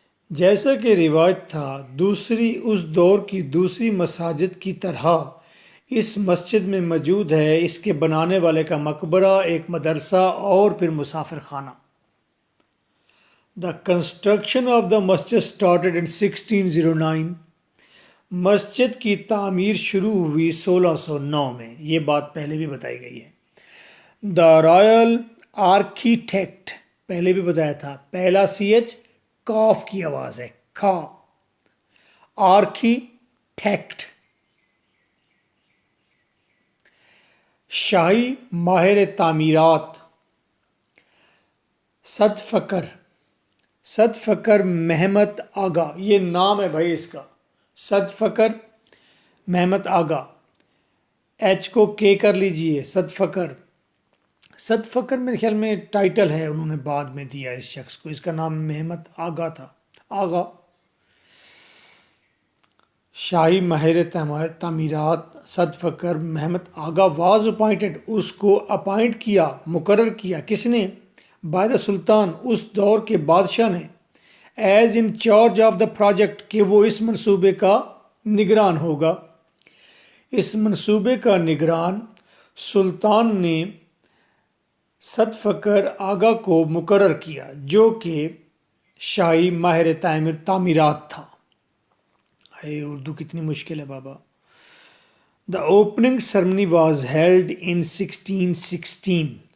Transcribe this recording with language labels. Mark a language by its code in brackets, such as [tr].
[ur] جیسا کہ رواج تھا، اس دور کی دوسری مساجد کی طرح اس مسجد میں موجود ہے اس کے بنانے والے کا مقبرہ، ایک مدرسہ اور پھر مسافر خانہ. [en] The construction of the masjid started in 1609. [ur] مسجد کی تعمیر شروع ہوئی 1609 میں. یہ بات پہلے بھی بتائی گئی ہے. [en] the royal architect, [ur] پہلے بھی بتایا تھا، پہلا CH کاف کی آواز ہے، کھا. آرکیٹیکٹ شاہی ماہر تعمیرات صد فقر محمد آغا. یہ نام ہے بھائی اس کا، صد فقر محمد آغا. ایچ کو کے کر لیجئے. صد فقر میرے خیال میں ٹائٹل ہے، انہوں نے بعد میں دیا اس شخص کو. اس کا نام محمد آغا تھا. آغا شاہی ماہر تعمیرات صد فقر محمد آغا [en] was appointed, [ur] اس کو اپائنٹ کیا، مقرر کیا. کس نے؟ [en] by the sultan, [ur] اس دور کے بادشاہ نے. [en] as in charge of the project, [ur] کہ وہ اس منصوبے کا نگران ہوگا. اس منصوبے کا نگران سلطان نے صد فقر آغا کو مقرر کیا، جو کہ شاہی ماہر تعمیرات تھا. اردو کتنی مشکل ہے بابا. [en] The opening ceremony was held in 1616.